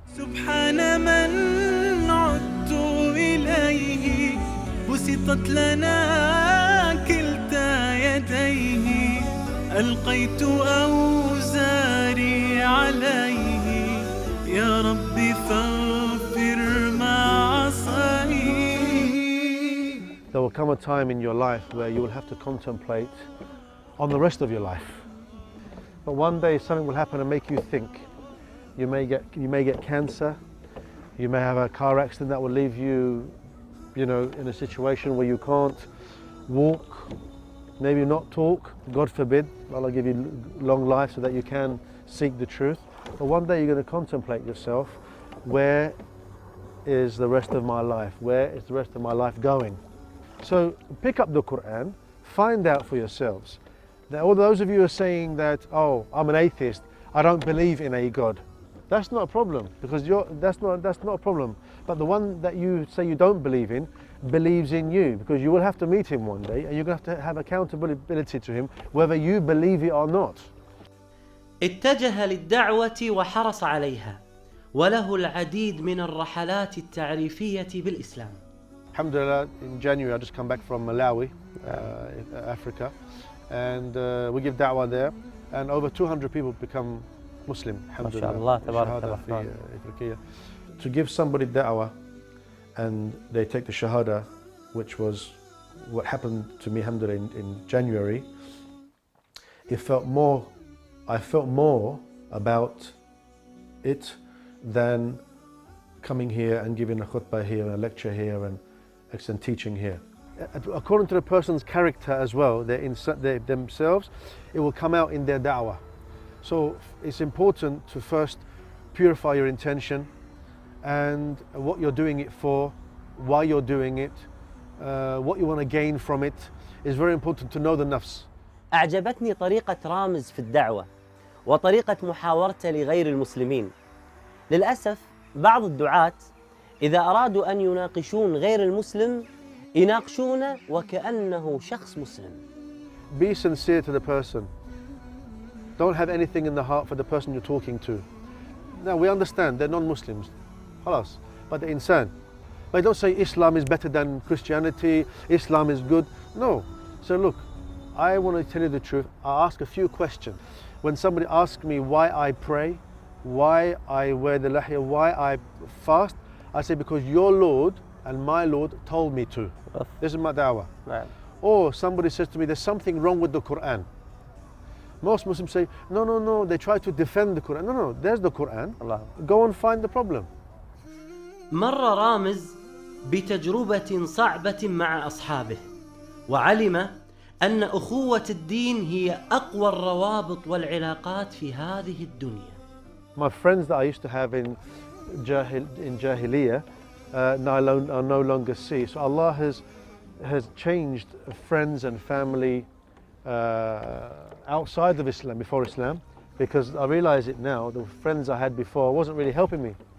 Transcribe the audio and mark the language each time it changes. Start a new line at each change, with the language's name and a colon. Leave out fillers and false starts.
Arabic: سبحان من عدت إليه بسطت لنا كلتا يديه ألقيت أوزاري عليه يا رب فاغفر ما عصاني.
English: There will come a time in your life where you will have to contemplate on the rest of your life. But one day something will happen and make you think. You may get cancer. You may have a car accident that will leave you, in a situation where you can't walk, maybe not talk. God forbid. Allah give you long life so that you can seek the truth. But one day you're going to contemplate yourself. Where is the rest of my life? Where is the rest of my life going? So pick up the Qur'an, find out for yourselves. Now, all those of you who are saying that, oh, I'm an atheist, I don't believe in a God. That's not a problem, because that's not a problem. But the one that you say you don't believe in believes in you, because you will have to meet him one day and you're going to have accountability to him whether you believe it or not.
Arabic: اتجه للدعوة وحرص عليها وله العديد من الرحلات التعريفية بالإسلام.
English: Alhamdulillah, in January I just come back from Malawi, Africa, and we give da'wah there, and over 200 people become Muslim. Alhamdulillah. To give somebody da'wah and they take the shahada, which was what happened to me, alhamdulillah, in January, I felt more about it than coming here and giving a khutbah here and a lecture here and teaching here. According to the person's character as well, themselves, it will come out in their da'wah. So it's important to first purify your intention and what you're doing it for, why you're doing it, what you want to gain from it. It's very important to know the nafs.
Arabic: أعجبتني طريقة رامز في الدعوة وطريقة محاورته لغير المسلمين. للأسف بعض الدعاة إذا أرادوا أن يناقشون غير المسلم يناقشونه وكأنه شخص مسلم.
English: Be sincere to the person. Don't have anything in the heart for the person you're talking to. Now we understand they're non-Muslims,
Arabic: خلاص,
English: but they're insan. But don't say Islam is better than Christianity, Islam is good. No. So look, I want to tell you the truth. I ask a few questions. When somebody asks me why I pray, why I wear the lahiyah, why I fast, I say because your Lord and my Lord told me to. This is my da'wah.
Arabic: نعم.
English: Or somebody says to me, there's something wrong with the Qur'an. Most Muslims say, no, they try to defend the Qur'an. No, there's the Qur'an.
Arabic: الله.
English: Go and find the problem.
Arabic: مر رامز بتجربة صعبة مع أصحابه وعلم أن أخوة الدين هي أقوى الروابط والعلاقات في هذه الدنيا.
English: My friends that I used to have in Jahiliyyah I no longer see. So Allah has changed friends and family outside of Islam, before Islam, because I realize it now, the friends I had before wasn't really helping me.